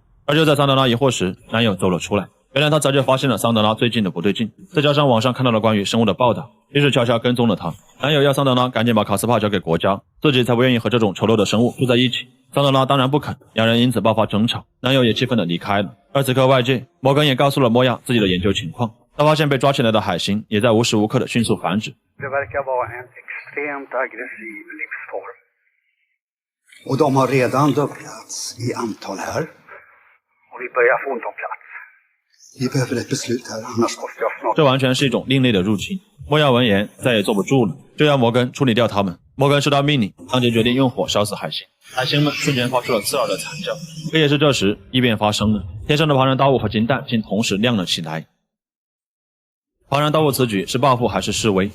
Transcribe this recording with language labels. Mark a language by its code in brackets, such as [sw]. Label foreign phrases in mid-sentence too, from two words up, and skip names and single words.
[zh] 而就在桑德拉疑惑时，男友走了出来。原来他早就发现了桑德拉最近的不对劲，再加上网上看到了关于生物的报道，于是悄悄跟踪了他。男友要桑德拉赶紧把卡斯帕交给国家，自己才不愿意和这种丑陋的生物住在一起。桑德拉当然不肯，两人因此爆发争吵，男友也气愤地离开了。而此刻外界，摩根也告诉了莫亚自己的研究情况，他发现被抓起来的海星也在无时无刻的迅速繁殖。 [sv] Det verkar vara en extremt aggressiv livsform. Och de har redan dubblats i antal här. Och vi börjar få ont om plats. Vi behöver ett beslut här, annars måste jag snart... [zh] 这完全是一种另类的入侵。莫亚闻言再也坐不住了，就要摩根处理掉他们。摩根收到命令，当即决定用火烧死海星。海星们瞬间发出了刺耳的惨叫。可也是这时，异变发生了，天上的庞然大物和金蛋竟同时亮了起来。庞然大物此举是报复还是示威？